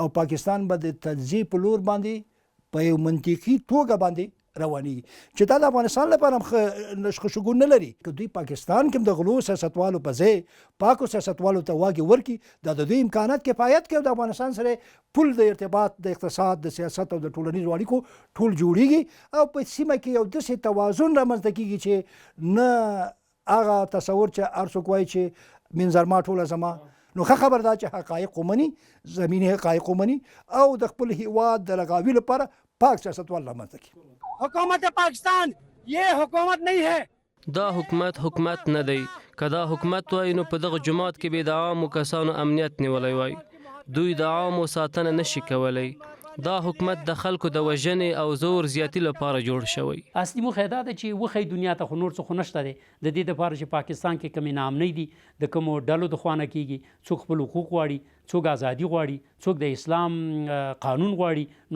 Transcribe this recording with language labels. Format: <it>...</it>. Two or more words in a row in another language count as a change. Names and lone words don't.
<ps>او پاکستان به د تجزیې په لور باندې په یو منطقي توګه باندې روانېږي چې دا د افغانستان لپاره هم ښه شګون نه لري که دوی پاکستان کې هم د غلو سیاستوالو په ځای پاکو سیاستوالو ته واګې ورکړي دا د دوی امکانات کفایت کوي او د افغانستان سره پل د ارتباط د اقتصاد د سیاست او د ټولنیزو اړیکو ټول جوړیږي او په سیمه کې یو داسې توازن رامنځته کیږي چې نه هغه تصور چې هر څوک وایي چې منظرما ټوله زما نو ښه خبر ده چې حقایق ومني زمیني حقایق ومني او د خپل هیواد د رغاوي لپاره پاک سیاستوال رامنځته کړي</ps> <ur>حکومت پاکستان یہ حکومت نہیں ہے</ur> <ps>دا حکومت نه دی که دا حکومت وای نو په دغه جماعت کې به د عامو کسانو امنیت نیولی وای دوی د عامو ساتنه نشي کولی دا حکومت د خلکو د وژنې او زور زیاتی لپاره جوړ شوی اصلي موخه دا ده چې وښیي دنیا ته خو نور څه خو نشته دی د دې دپاره چې پاکستان کې کومې ناامنۍ دي د کومو ډلو د خوا نه کېږي څوک خپل حقوق غواړي څوک ازادي غواړي څوک د اسلام قانون غواړي</ps>